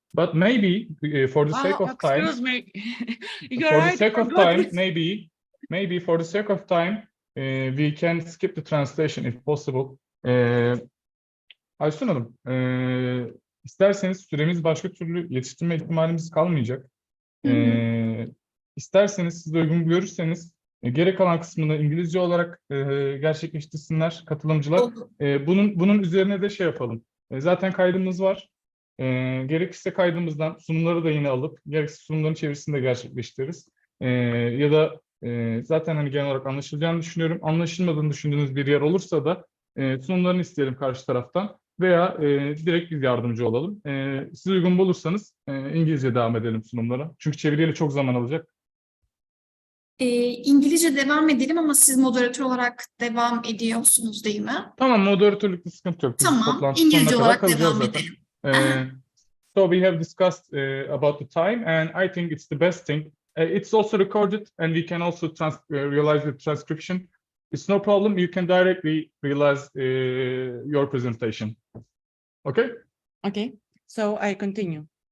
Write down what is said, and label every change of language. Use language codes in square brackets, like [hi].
[en] But maybe for the sake of time, excuse me. for the sake of time, maybe for the sake of time, we can skip the translation if possible. [tr] Aysun Hanım, isterseniz süremiz başka türlü yetiştirme ihtimalimiz kalmayacak. İsterseniz siz de uygun görürseniz geri kalan kısmını İngilizce olarak gerçekleştirsinler katılımcılar. Bunun üzerine de şey yapalım. Zaten kaydımız var. Gerekirse kaydımızdan sunumları da yine alıp gerekirse sunumların çevirisini de gerçekleştiririz. Ya da zaten hani genel olarak anlaşılacağını düşünüyorum. Anlaşılmadığını düşündüğünüz bir yer olursa da sunumlarını isteyelim karşı taraftan veya direkt biz yardımcı olalım. Siz uygun bulursanız İngilizce devam edelim sunumlara. Çünkü çeviriyle çok zaman alacak. İngilizce devam edelim ama siz moderatör olarak devam ediyorsunuz değil mi? Tamam, moderatörlükte sıkıntı yok. Biz Tamam, İngilizce olarak devam edelim. [en] So we have discussed about the time, and I think it's the best thing. It's also recorded, and we can also realize the transcription. It's no problem. You can directly realize your presentation. Okay? Okay, so I continue.